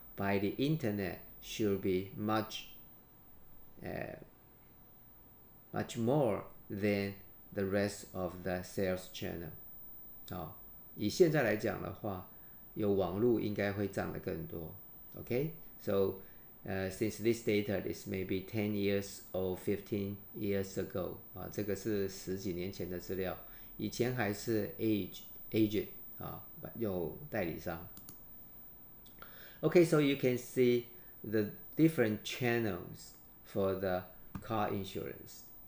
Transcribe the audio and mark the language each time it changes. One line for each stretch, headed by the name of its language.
English: by the internet should be much more than the rest of the sales channel.
Chinese: 以现在来讲的话，有网络应该会涨得更多。
English: Okay, so since this data is maybe 10 years or 15 years ago,
Chinese: 这个是10几年前的资料，以前还是
English: agent
Chinese: 有代理商。
English: Okay, so you can see the different channels for the car insurance.